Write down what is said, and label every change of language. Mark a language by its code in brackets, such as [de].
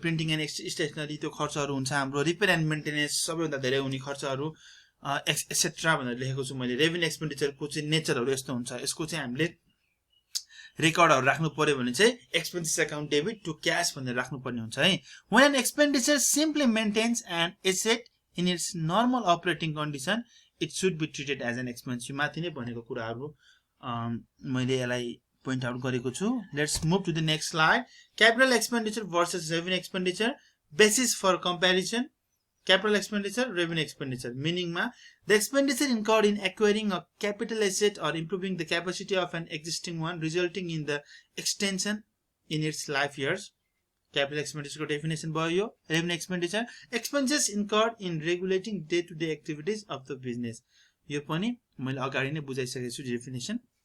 [ne] Printing and stationery त्यो खर्चहरू हुन्छ हाम्रो। रिपेयर एन्ड मेन्टेनेन्स सबैभन्दा धेरै हुने खर्चहरू एक्सेट्रा भनेर लेखेको छु मैले। रेभेन्यू एक्सपेन्डिचरको चाहिँ नेचरहरू यस्तो हुन्छ, यसको चाहिँ हामीले रेकर्डहरू राख्नु पर्यो भने चाहिँ expenses account debit to cash भनेर राख्नुपर्ने हुन्छ है। [en] when an expenditure simply maintains an asset in its normal operating condition it should be treated as an expense। [ne] यो माथि नै भनेको कुराहरू मैले यसलाई पोइन्ट आउट गरेको छु। [en] Let's move to the next slide. Capital expenditure versus revenue expenditure, basis for comparison. Capital expenditure, revenue expenditure. Meaning the expenditure incurred in acquiring a capital asset or improving the capacity of an existing one, resulting in the extension in its life years. Capital expenditure definition [ne] भयो। [en] Revenue expenditure, expenses incurred in regulating day-to-day activities of the business। [ne] यो पनि मैले अगाडि नै बुझाइसकेको छु definition।